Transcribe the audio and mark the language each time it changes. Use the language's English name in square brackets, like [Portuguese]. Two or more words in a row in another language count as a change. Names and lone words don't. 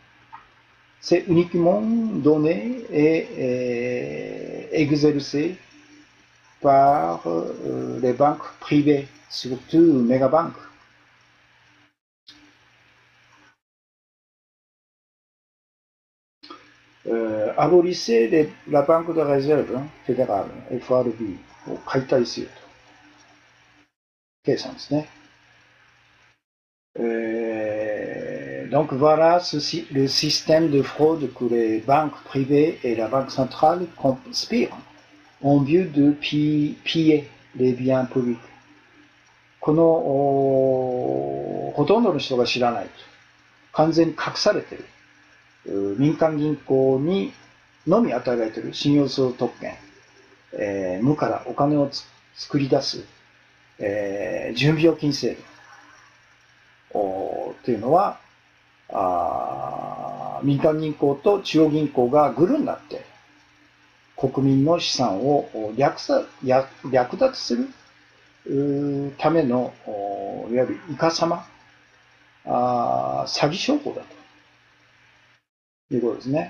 [French] C'est uniquement donné et exercé par les banques privées, surtout mégabanques. Abolissez la banque de réserve fédérale, [Japanese] FRB, を解体せよと。計算ですね。 [French] Donc voilà le système de fraude que les banques privées et la banque centrale conspirent en vue de piller les biens publics。 [Japanese] このほとんどの人が知らないと。完全に隠されている。民間銀行にのみ与えられている信用相続特権。無からお金を作り出す、準備預金制度というのは、民間銀行と中央銀行がグルになって国民の資産を略奪するためのいわゆるイカサマ、詐欺商法だということですね。